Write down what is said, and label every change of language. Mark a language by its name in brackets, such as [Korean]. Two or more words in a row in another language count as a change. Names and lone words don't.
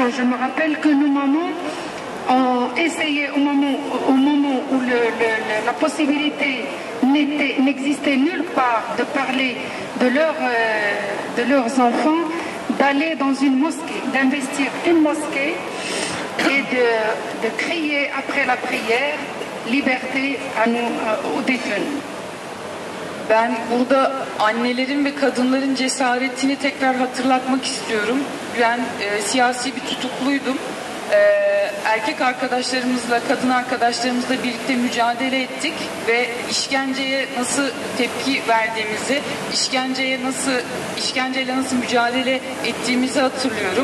[French] Je me rappelle que nos mamans ont essayé au moment où la possibilité n'existait nulle part de parler de leurs enfants, d'aller dans une mosquée, d'investir une mosquée et de crier après la prière liberté aux détenus. [Turkish] Ben burada annelerin ve kadınların cesaretini tekrar hatırlatmak istiyorum. Ben siyasi bir tutukluydum. Erkek arkadaşlarımızla, kadın arkadaşlarımızla birlikte mücadele ettik ve işkenceye nasıl tepki verdiğimizi, işkenceyle nasıl mücadele ettiğimizi hatırlıyorum.